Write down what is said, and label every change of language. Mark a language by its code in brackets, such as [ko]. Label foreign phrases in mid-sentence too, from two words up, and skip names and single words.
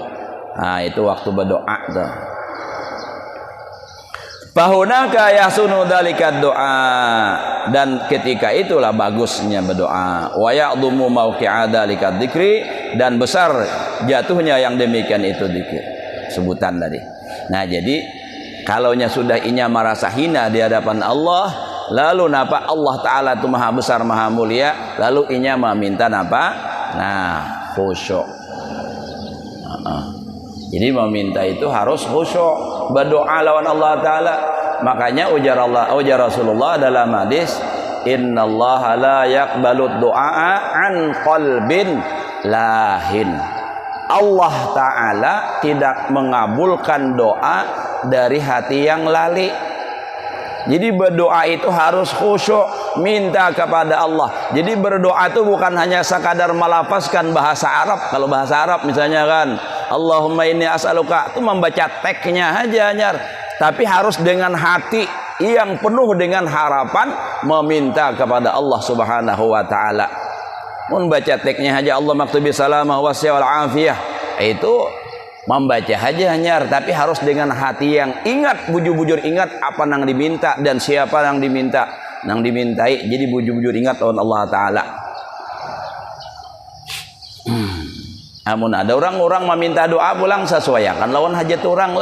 [id] Nah itu waktu berdoa tuh. [ar] فهنالك يحسن ذلك الدعاء, [id] dan ketika itulah bagusnya berdoa. [ar] ويعظم موقع ذلك الذكر, [id] dan besar jatuhnya yang demikian itu dzikir sebutan tadi. [bjn] Nah jadi kalaunya sudah inya merasa hina di hadapan Allah, lalu napa Allah Ta'ala itu maha besar maha mulia, lalu inya meminta napa? Nah khusyuk. Jadi meminta itu harus khusyuk, berdoa lawan Allah Ta'ala. Makanya ujar Rasulullah dalam hadis, [ar] إن الله لا يقبل دعاء عن قلب لاه. [id] Allah Ta'ala tidak mengabulkan doa dari hati yang lali. Jadi berdoa itu harus khusyuk, minta kepada Allah. Jadi berdoa itu bukan hanya sekadar melafazkan bahasa Arab. Kalau bahasa Arab misalnya kan, [ar] اللهم إني أسألك, [bjn] itu membaca teksnya aja nyar. [id] Tapi harus dengan hati yang penuh dengan harapan meminta kepada Allah Subhanahu wa taala. Membaca teksnya aja Allah maktubi salamah wa wal afiyah. [bjn] Itu membaca aja nyar, tapi harus dengan hati yang ingat, bujur-bujur ingat apa nang diminta dan siapa yang diminta, nang dimintai. Jadi bujur-bujur ingat oleh Allah Ta'ala. Namun ada orang-orang meminta doa pulang sesuaikan lawan hajat orang lah.